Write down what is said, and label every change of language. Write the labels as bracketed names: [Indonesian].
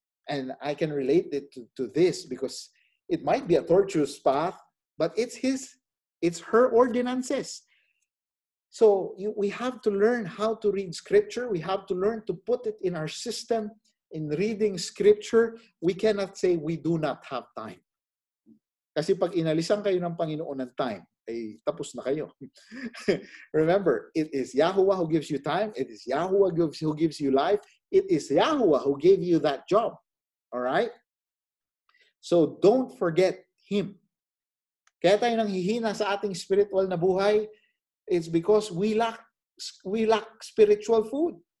[English] And I can relate it to this because it might be a tortuous path, but it's her ordinances. So we have to learn how to read scripture. We have to learn to put it in our system. In reading scripture, we cannot say we do not have time. [Filipino] Kasi pag inalisan kayo ng Panginoon ng time, ay tapos na kayo. [English] Remember, it is Yahuwah who gives you time. It is Yahuwah who gives you life. It is Yahuwah who gave you that job. All right? So don't forget Him. [Filipino] Kaya tayo nanghihina sa ating spiritual na buhay, [English] it's because we lack spiritual food.